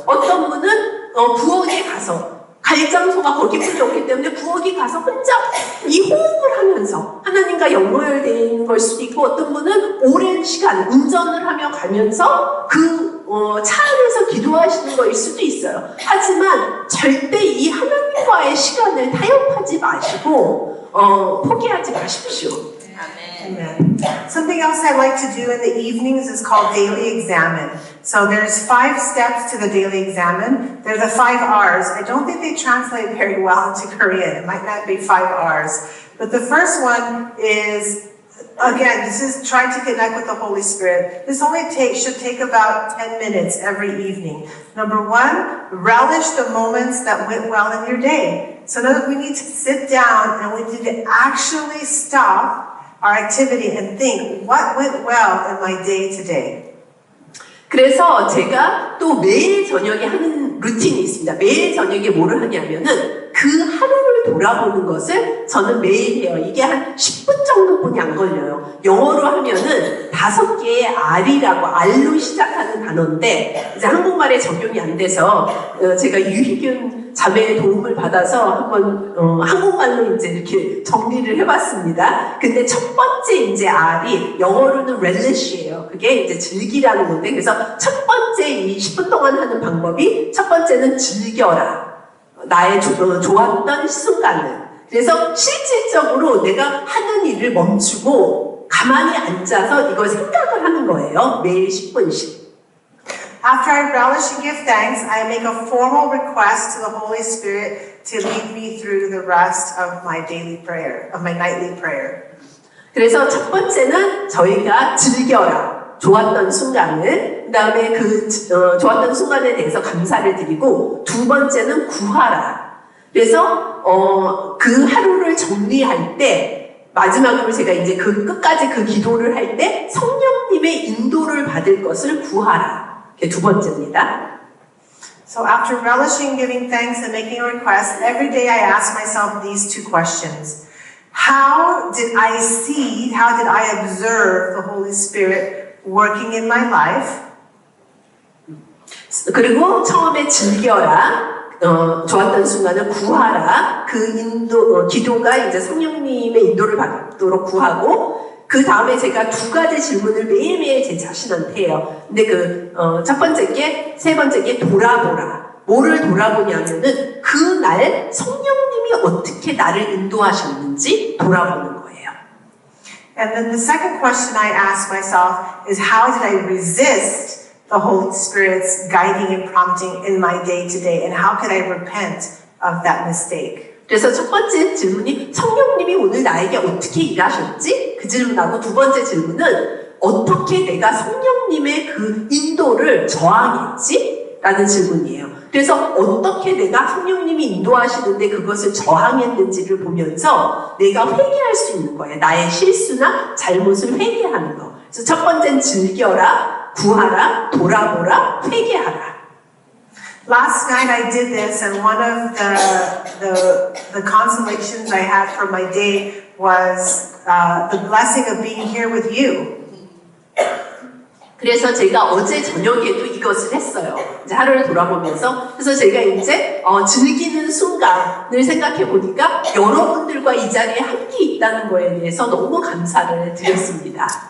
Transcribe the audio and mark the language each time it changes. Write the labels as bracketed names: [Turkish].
[Korean] 어떤 분은 부엌에 가서, 갈 장소가 거기뿐이 없기 때문에 부엌에 가서 혼자 이 호흡을 하면서 하나님과 연결되는 걸 수도 있고, 어떤 분은 오랜 시간 운전을 하며 가면서 차 안에서 기도하시는 거일 수도 있어요. 하지만 절대 이 하나님과의 시간을 타협하지 마시고 포기하지 마십시오. [English] Amen. Something else I like to do in the evenings is called daily examine. So there's 5 steps to the daily examine. They're the 5 R's. I don't think they translate very well into Korean. It might not be 5 R's. But the first one is, again, this is trying to connect with the Holy Spirit. This should take about 10 minutes every evening. Number 1, relish the moments that went well in your day. So now we need to sit down and we need to actually stop our activity and think, what went well in my day today? [Korean] 그래서 제가 또 매일 저녁에 하는 루틴이 있습니다. 매일 저녁에 뭐를 하냐면은 그 하루를 돌아보는 것을 저는 매일 해요. 이게 한 10분 정도뿐이 안 걸려요. 영어로 하면은 5개의 R이라고, R로 시작하는 단어인데 이제 한국말에 적용이 안 돼서 제가 유희균 자매의 도움을 받아서 한번 한국말로 이제 이렇게 정리를 해봤습니다. 근데 첫 번째 이제 R이 영어로는 relish예요. 그게 이제 즐기라는 건데, 그래서 첫 번째 이 10분 동안 하는 방법이, 첫 번째는 즐겨라. 나의 좋았던 순간을. 그래서 실질적으로 내가 하는 일을 멈추고 가만히 앉아서 이걸 생각을 하는 거예요. 매일 10분씩. [English] After I relish and give thanks, I make a formal request to the Holy Spirit to lead me through the rest of my daily prayer, of my nightly prayer. [Korean] 그래서 첫 번째는 저희가 즐겨라. 좋았던 순간을, 그 다음에 좋았던 순간에 대해서 감사를 드리고, 두 번째는 구하라. 그래서 그 하루를 정리할 때, 마지막으로 제가 이제 끝까지 그 기도를 할 때 성령님의 인도를 받을 것을 구하라. 그게 두 번째입니다. [English] So after relishing, giving thanks, and making a request, every day I ask myself these 2 questions. How did I observe the Holy Spirit working in my life? [Korean] 그리고 처음에 즐겨라. 좋았던 순간을 구하라. 기도가 이제 성령님의 인도를 받도록 구하고, 그 다음에 제가 2가지 질문을 매일매일 제 자신한테 해요. 근데 첫 번째 게, 세 번째 게 돌아보라. 뭐를 돌아보냐면은 그날 성령님이 어떻게 나를 인도하셨는지 돌아보는 거예요. [English] And then the second question I ask myself is, how did I resist the Holy Spirit's guiding and prompting in my day to day, and how could I repent of that mistake? [Korean] 그래서 첫 번째 질문이 성령님이 오늘 나에게 어떻게 일하셨지? 그 질문하고, 두 번째 질문은 어떻게 내가 성령님의 그 인도를 저항했지? 라는 질문이에요. 그래서 어떻게 내가 성령님이 인도하시는데 그것을 저항했는지를 보면서 내가 회개할 수 있는 거예요. 나의 실수나 잘못을 회개하는 거. 그래서 첫 번째는 즐겨라, 구하라, 돌아보라, 회개하라. [English] Last night I did this, and one of the consolations I had for my day was the blessing of being here with you. [Korean] 그래서 제가 어제 저녁에도 이것을 했어요. 이제 하루를 돌아보면서. 그래서 제가 이제 즐기는 순간을 생각해 보니까 여러분들과 이 자리에 함께 있다는 거에 대해서 너무 감사를 드렸습니다.